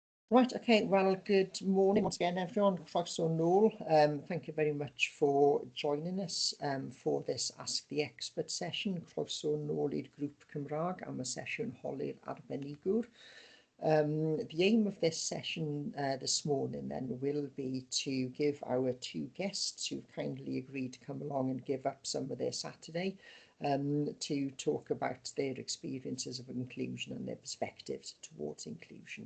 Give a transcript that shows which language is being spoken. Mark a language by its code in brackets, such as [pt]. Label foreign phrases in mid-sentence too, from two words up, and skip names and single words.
[en] Right, okay, well, good morning once again, everyone. [cy] Croeso nôl. [en] Thank you very much for joining us for this Ask the Expert session. [cy] Croeso nôl i'r grŵp Cymraeg am y sesiwn holi'r arbenigwr. [en] The aim of this session this morning then will be to give our two guests who've kindly agreed to come along and give up some of their Saturday to talk about their experiences of inclusion and their perspectives towards inclusion.